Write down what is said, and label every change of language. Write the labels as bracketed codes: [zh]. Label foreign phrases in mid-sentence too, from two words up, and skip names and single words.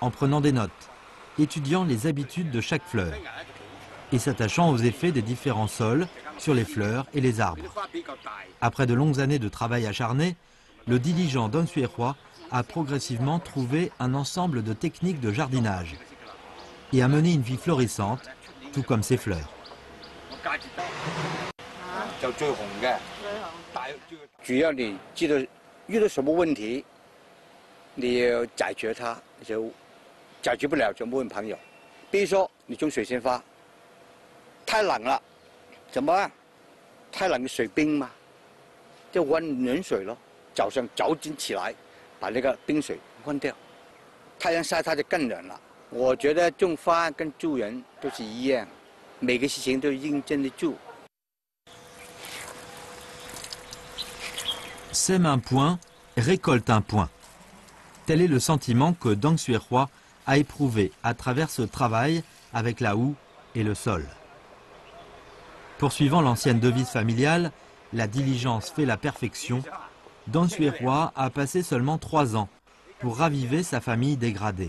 [fr] en prenant des notes, étudiant les habitudes de chaque fleur et s'attachant aux effets des différents sols sur les fleurs et les arbres. Après de longues années de travail acharné, le diligent Dong Xuehua a progressivement trouvé un ensemble de techniques de jardinage et a mené une vie florissante, tout comme ses fleurs. [zh] 主要你知道遇到什么问题，你要解决它，就解决不了就问朋友。比如说你种水仙花，太冷了，怎么办？太冷水冰嘛，就温暖水咯。早上早点起来，把那个冰水关掉，太阳晒它就更冷了。我觉得种花跟助人都是一样，每个事情都认真的做。 [fr] Sème un point, récolte un point. Tel est le sentiment que Dong Xuehua a éprouvé à travers ce travail avec la houe et le sol. Poursuivant l'ancienne devise familiale, la diligence fait la perfection, Dong Xuehua a passé seulement 3 ans pour raviver sa famille dégradée.